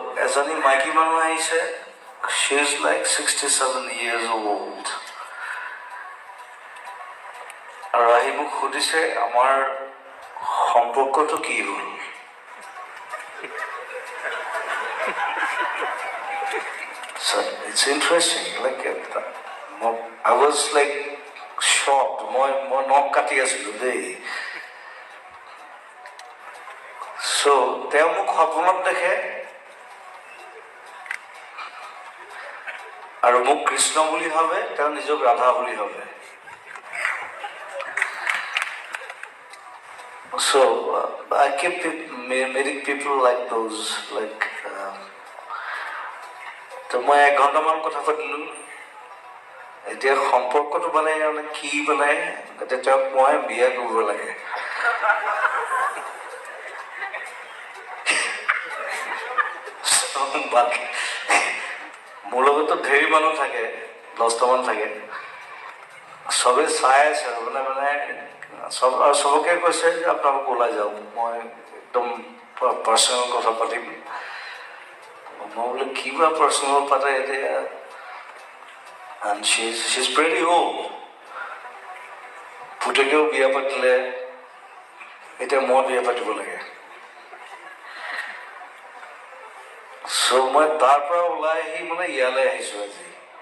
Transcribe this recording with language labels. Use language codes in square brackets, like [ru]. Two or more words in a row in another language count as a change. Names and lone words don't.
[as] এজনী মাইকী মানুহ আহিছে, [en] she is like 67 years old, [as] আৰু আহি মোক সুধিছে আমাৰ সম্পৰ্কটো কি হ'ল। [en] So it's interesting, like I was like shocked. [as] মই নখ কাটি আছিলো দেই। So তেওঁ মোক সপোনত দেখে আৰু মোক কৃষ্ণ বুলি ভাবে, তেওঁ নিজক ৰাধা বুলি ভাবে। [en] So I keep meeting people like those, like [as] তো মই 1 ঘণ্টামান কথা পাতিলো। এতিয়া সম্পৰ্কটো মানে কি মানে এতিয়া তেওঁক মই বিয়া কৰিব লাগে। বাকী মোৰ লগতো ঢেৰ মানুহ থাকে, 10টামান থাকে, চবে চাই আছে মানে চবকে কৈছে যে আপোনালোক ওলাই যাওক, মই একদম পাৰ্চনেল কথা পাতিম। মই বোলে কিবা পাৰ্চনেল পাতে এতিয়া, [en] and she's pretty old. [as] পুতেকেও বিয়া পাতিলে, এতিয়া মই বিয়া পাতিব লাগে। So মই তাৰ পৰা ওলাই আহি মানে ইয়ালৈ আহিছো আজি।